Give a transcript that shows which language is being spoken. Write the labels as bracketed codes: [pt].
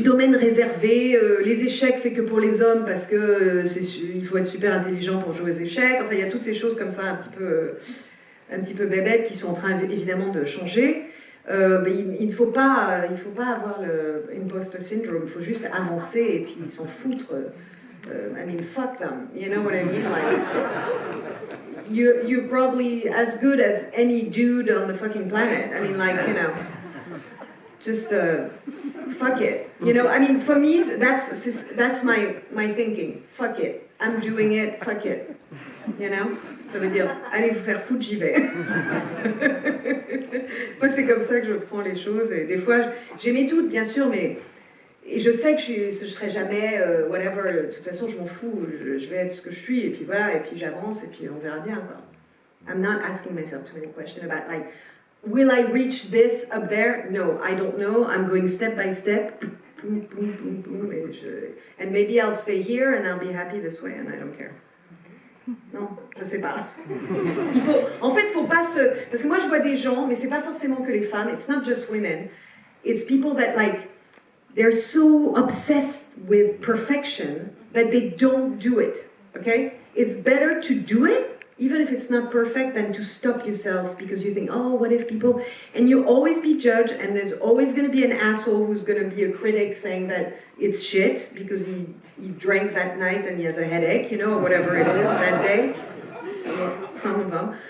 [fr] domaine réservé, les échecs c'est que pour les hommes parce que il faut être super intelligent pour jouer aux échecs. Enfin, il y a toutes ces choses comme ça un petit peu bébêtes qui sont en train évidemment de changer. Mais il ne faut pas avoir le imposter syndrome, il faut juste avancer et puis s'en foutre. [en] I mean, fuck them, you know what I mean? Like, you're probably as good as any dude on the fucking planet. I mean, like, you know. Just fuck it, you know. I mean, for me, that's my thinking. Fuck it, I'm doing it. Fuck it, you know. [fr] Ça veut dire, allez vous faire foutre, j'y vais. Moi, c'est comme ça que je prends les choses. Et des fois, j'ai mes doutes, bien sûr, mais et je sais que je serai jamais [en] whatever. [fr] De toute façon, je m'en fous. Je vais être ce que je suis, et puis voilà, et puis j'avance, et puis on verra bien, quoi. [en] I'm not asking myself too many questions about like. Will I reach this up there? No, I don't know. I'm going step by step. Boom, boom, boom, boom. And maybe I'll stay here and I'll be happy this way and I don't care. [fr] Non, je sais pas. En fait, faut pas se... Parce que moi, je vois des gens, mais c'est pas forcément que les femmes. [en] It's not just women. It's people that like... They're so obsessed with perfection that they don't do it. Okay? It's better to do it even if it's not perfect, than to stop yourself because you think, oh, what if people... And you always be judged, and there's always going to be an asshole who's going to be a critic saying that it's shit because he drank that night and he has a headache, you know, or whatever it is that day. Some of them.